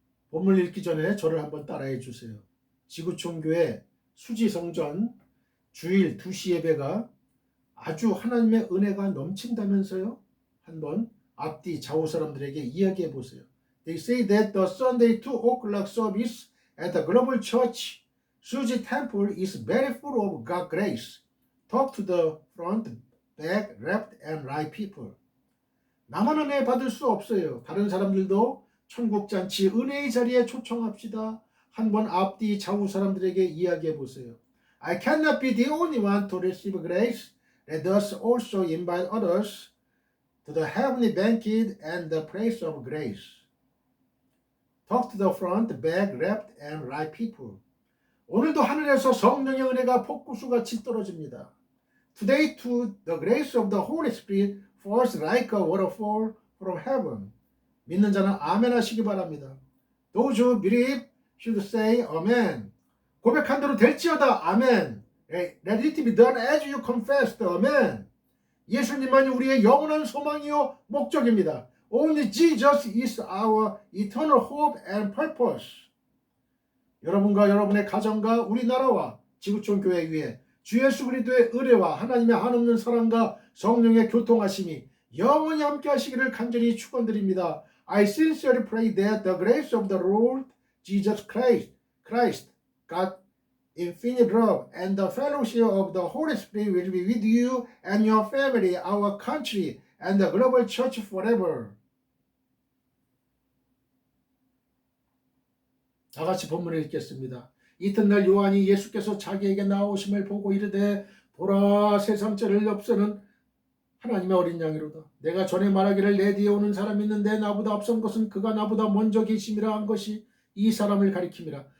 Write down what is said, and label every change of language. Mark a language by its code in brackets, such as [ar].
[ko] 본문 읽기 전에 저를 한번 따라해 주세요. 지구촌교회 수지성전 주일 2시 예배가 아주 하나님의 은혜가 넘친다면서요? 한번 앞뒤 좌우 사람들에게 이야기해 보세요. [en] They say that the Sunday 2 o'clock service at the Global Church Suji Temple is very full of God's grace. Talk to the front, back, left, and right people. [ko] 나만 은혜 받을 수 없어요. 다른 사람들도 천국잔치 은혜의 자리에 초청합시다. 한번 앞뒤 좌우 사람들에게 이야기해 보세요. [en] I cannot be the only one to receive grace. Let us also invite others to the heavenly banquet and the place of grace. Talk to the front, back, left, and right people. [ko] 오늘도 하늘에서 성령의 은혜가 폭구수같이 떨어집니다. [en] Today too, the grace of the Holy Spirit falls like a waterfall from heaven. [ko] 믿는 자는 아멘 하시기 바랍니다. [en] Those who believe should say amen. [ko] 고백한 대로 될지어다. 아멘. [en] Let it be done as you confessed. [ko] 아멘. 예수님만이 우리의 영원한 소망이요 목적입니다. [en] Only Jesus is our eternal hope and purpose. [ko] 여러분과 여러분의 가정과 우리나라와 지구촌 교회 위에 주 예수 그리스도의 은혜와 하나님의 한없는 사랑과 성령의 교통하심이 영원히 함께 하시기를 간절히 축원드립니다. [en] I sincerely pray that the grace of the Lord Jesus Christ, God, infinite love, and the fellowship of the Holy Spirit will be with you and your family, our country, and the global church forever. [ko] 다 같이 본문을 읽겠습니다. 이튿날 요한이 예수께서 자기에게 나오심을 보고 이르되 보라 세상죄를 없애는 하나님의 어린 양이로다. 내가 전에 말하기를 내 뒤에 오는 사람이 있는데 나보다 앞선 것은 그가 나보다 먼저 계심이라 한 것이 이 사람을 가리킴이라.